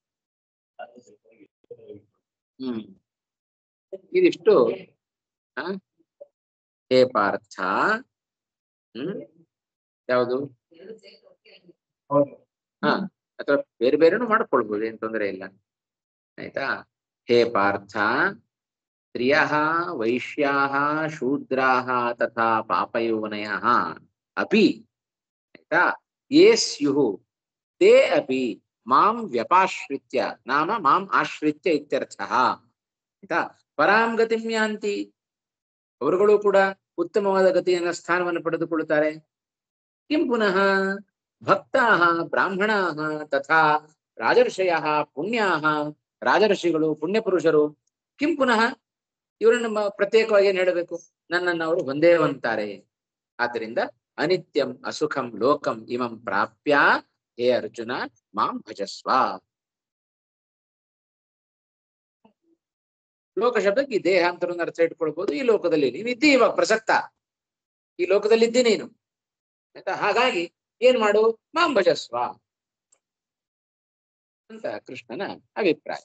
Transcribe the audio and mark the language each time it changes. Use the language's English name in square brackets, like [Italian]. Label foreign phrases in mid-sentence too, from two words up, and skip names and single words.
[Kannada] ಇದಿಷ್ಟು [Sanskrit] ಹೇ ಪಾರ್ಥ, [Kannada] ಯಾವುದು ಅಥವಾ ಬೇರೆ ಬೇರೆನೂ ಮಾಡ್ಕೊಳ್ಬೋದು, ಏನ್ ತೊಂದರೆ ಇಲ್ಲ ಆಯ್ತಾ. [Sanskrit] ಹೇ ಪಾರ್ಥ, ಸ್ತ್ರಿಯಃ ವೈಶ್ಯಾಃ ಶೂದ್ರಾಃ ತಥಾ ಪಾಪಯೋನಯಃ ಅಪಿ ಆಯ್ತಾ ಯೇ ಸ್ಯುಃ ತೇ ಅಪಿ ಮಾಂ ವ್ಯಪಾಶ್ರಿತ್ಯ, ನಾಮ ಮಾಂ ಆಶ್ರಿತ್ಯ ಇತ್ಯರ್ಥಃ ಆಯ್ತಾ. ಪರಾಂ ಗತಿಂ ಯಾಂತಿ, [Kannada] ಅವರುಗಳು ಕೂಡ ಉತ್ತಮವಾದ ಗತಿಯನ್ನ ಸ್ಥಾನವನ್ನು ಪಡೆದುಕೊಳ್ಳುತ್ತಾರೆ. [Sanskrit] ಕಿಂ ಪುನಃ ಭಕ್ತಾಃ ಬ್ರಾಹ್ಮಣಾಃ ತಥಾ ರಾಜರ್ಷಯಃ ಪುಣ್ಯಾಃ, [Kannada] ರಾಜರ್ಷಿಗಳು ಪುಣ್ಯ ಪುರುಷರು, [Sanskrit] ಕಿಂ ಪುನಃ [Kannada] ಇವರನ್ನು ಪ್ರತ್ಯೇಕವಾಗಿ ಏನ್ ಹೇಳಬೇಕು? ನನ್ನನ್ನು ಅವರು ಒಂದೇ ಅಂತಾರೆ. [Sanskrit] ಆದ್ದರಿಂದ ಅನಿತ್ಯಂ ಅಸುಖಂ ಲೋಕಂ ಇಮಂ ಪ್ರಾಪ್ಯ ಹೇ ಅರ್ಜುನ ಮಾಂ ಭಜಸ್ವ. [Kannada] ಲೋಕ ಶಬ್ದಕ್ಕೆ ಈ ದೇಹ ಅಂತ ಒಂದು ಅರ್ಥ ಇಟ್ಕೊಳ್ಬಹುದು. ಈ ಲೋಕದಲ್ಲಿ ನೀನು ಇದ್ದೀ, ಇವಾಗ ಪ್ರಸಕ್ತ ಈ ಲೋಕದಲ್ಲಿ ಇದ್ದಿ ನೀನು, ಆಯ್ತಾ? ಹಾಗಾಗಿ ಏನ್ ಮಾಡು? [Sanskrit] ಮಾಂ ಭಜಸ್ವ [Kannada] ಅಂತ ಕೃಷ್ಣನ ಅಭಿಪ್ರಾಯ.